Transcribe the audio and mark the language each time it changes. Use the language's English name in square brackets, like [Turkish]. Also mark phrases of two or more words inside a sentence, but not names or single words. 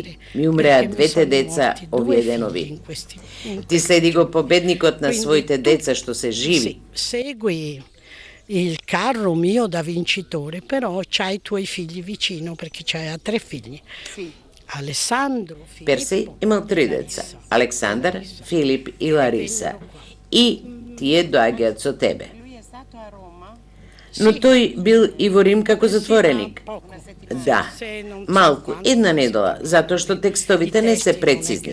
[Italian] vere, [Macedonian] Ми умреа [Italian] perché mi [Macedonian] двете [Italian] sono [Macedonian] деца [Italian] morti [Macedonian] овие [Italian] due [Macedonian] денови. [Italian] figli in [Macedonian] Ти следи го победникот на [Italian] Quindi [Macedonian] своите [Italian] tu- [Macedonian] деца што се живи. [Italian] Sì, segui il carro mio da vincitore, però c'hai i tuoi figli vicino perché c'hai 3 figli. Alessandro, [Macedonian] Персеј [Italian] Filippo, [Macedonian] имал 3 деца. Александар, Филип и Лариса. И тие доаѓаат со тебе. Но тој бил и во Рим како затвореник. Да, малку, една недела, затоа што текстовите не се прецизни.